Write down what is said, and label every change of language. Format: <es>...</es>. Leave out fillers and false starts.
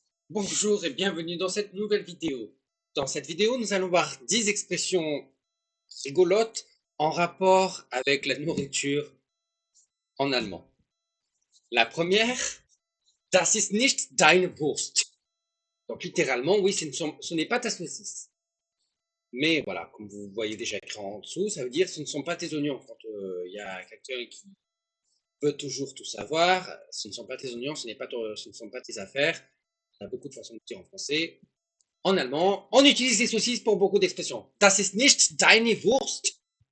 <fr>Bonjour et bienvenue dans cette nouvelle vidéo. Dans cette vidéo, nous allons voir 10 expressions rigolotes en rapport avec la nourriture en allemand. La première,</fr> <de>das ist nicht deine Wurst.</de> <fr>Donc littéralement, oui, ce n'est pas ta saucisse. Mais voilà, comme vous voyez déjà écrit en dessous, ça veut dire ce ne sont pas tes oignons. Quand il y a quelqu'un qui veut toujours tout savoir, ce ne sont pas tes oignons, ce ne sont pas tes affaires. Il y a beaucoup de façons de dire en français. En allemand, on utilise les saucisses pour beaucoup d'expressions.</fr> <de>Das ist nicht deine Wurst.</de>